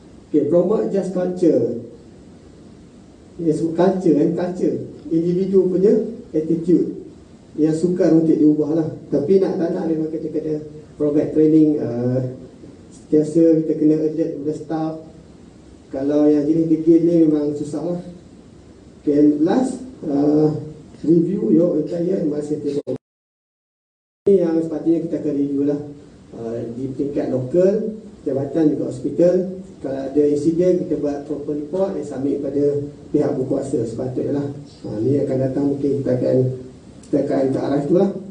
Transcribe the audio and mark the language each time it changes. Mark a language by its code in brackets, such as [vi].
[en] Promote just culture. [ms] Culture kan, culture individu punya attitude yang sukar untuk diubah lah. Tapi tak nak memang kita kena provide training. Biasa kita kena alert kepada staff. Kalau yang jenis degil ni memang susah lah. [en] Last, review your entire MRI. [ms] Ini yang sepatutnya kita akan review lah, di tingkat lokal, jabatan juga hospital. Kalau ada insiden, kita buat proper report dan submit pada pihak berkuasa sepatutnya lah. Ini akan datang, mungkin kita akan ke arah itu lah.